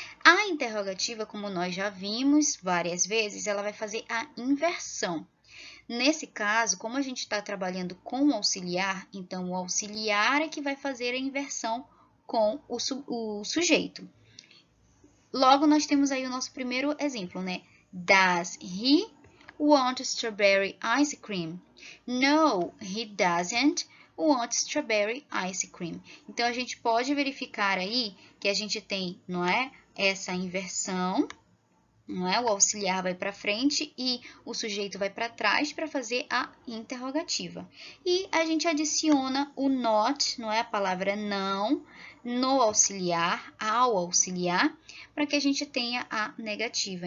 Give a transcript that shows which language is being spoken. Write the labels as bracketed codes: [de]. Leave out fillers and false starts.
[pt] A interrogativa, como nós já vimos várias vezes, ela vai fazer a inversão. Nesse caso, como a gente está trabalhando com o auxiliar, então o auxiliar é que vai fazer a inversão com o sujeito. Logo, nós temos aí o nosso primeiro exemplo, né? [en] Does he want strawberry ice cream? No, he doesn't want strawberry ice cream. [pt] Então, a gente pode verificar aí que a gente tem, não é, essa inversão, não é? O auxiliar vai para frente e o sujeito vai para trás para fazer a interrogativa. E a gente adiciona o not, não é? A palavra não, no auxiliar, ao auxiliar, para que a gente tenha a negativa.